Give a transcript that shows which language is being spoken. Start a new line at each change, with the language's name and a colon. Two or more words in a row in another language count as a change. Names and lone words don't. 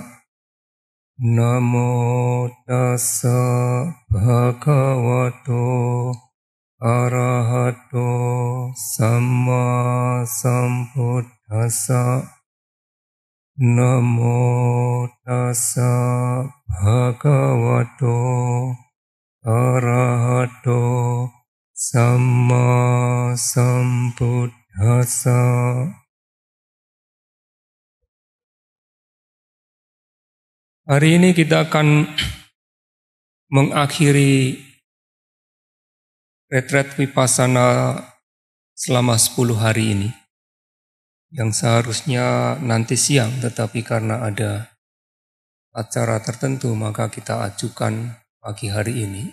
Pali: Namo tassa bhagavato arahato samma sambuddhassa. Namo tassa bhagavato arahato samma sambuddhassa.
Indonesian: Hari ini kita akan mengakhiri retret Vipassana selama 10 hari ini. Yang seharusnya nanti siang, tetapi karena ada acara tertentu maka kita ajukan pagi hari ini.